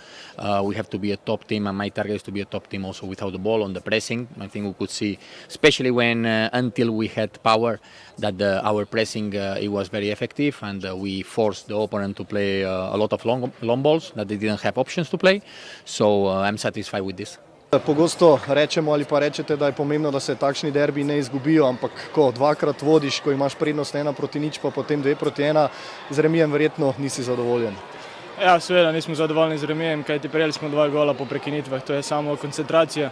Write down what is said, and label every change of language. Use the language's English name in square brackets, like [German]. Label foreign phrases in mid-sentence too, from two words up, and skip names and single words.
[English] We have to be a top team, and my target is to be a top team also without the ball on the pressing. I think we could see, especially when until we had power, that our pressing it was very effective, and we forced the opponent to play a lot of long balls that they didn't have options to play. So I'm satisfied with this. [Slovenian] Pogosto rečemo ali pa rečete, da je pomembno, da se takšni derbi ne izgubijo, ampak ko 2-krat vodiš, ko imaš prednost 1-0, pa potem 2-1, z remijem verjetno nisi zadovoljen. Ja, seveda nismo zadovoljni z remijem, kajti prejeli smo 2 gola po prekinitvah, to je samo koncentracija.